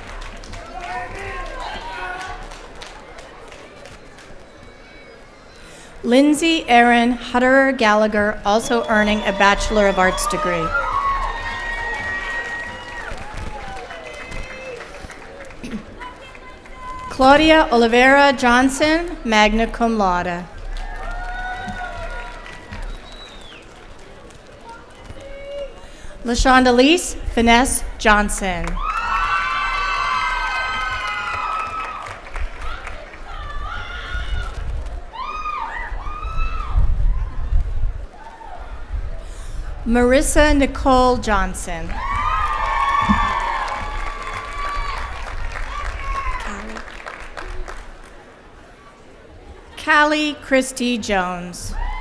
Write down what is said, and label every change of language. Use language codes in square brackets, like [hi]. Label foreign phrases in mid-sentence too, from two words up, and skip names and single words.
[en] Lindsay Erin Hutterer Gallagher, also earning a Bachelor of Arts degree. Claudia Oliveira Johnson, [la] magna cum laude. [en] LaShonda Finesse Johnson. Marissa Nicole Johnson. Callie Christie Jones.